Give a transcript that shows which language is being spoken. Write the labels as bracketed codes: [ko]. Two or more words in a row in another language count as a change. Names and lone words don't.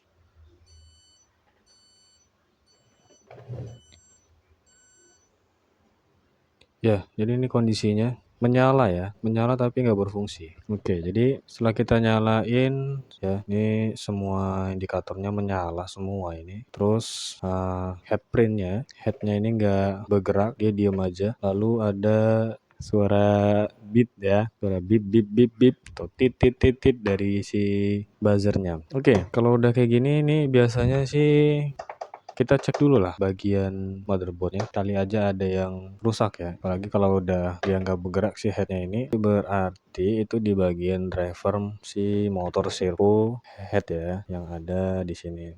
[id] Ya, jadi ini kondisinya menyala ya, menyala tapi nggak berfungsi. Oke, jadi setelah kita nyalain ya, ini semua indikatornya menyala semua ini. Terus headnya ini nggak bergerak, dia diam aja. Lalu ada suara beep ya, suara beep beep beep beep atau tit tit tit tit dari si buzzernya. Oke, kalau udah kayak gini ini biasanya sih kita cek dulu lah bagian motherboardnya, kali aja ada yang rusak ya. Apalagi kalau udah dia nggak bergerak si headnya ini, berarti itu di bagian driver si motor servo head ya, yang ada di sini.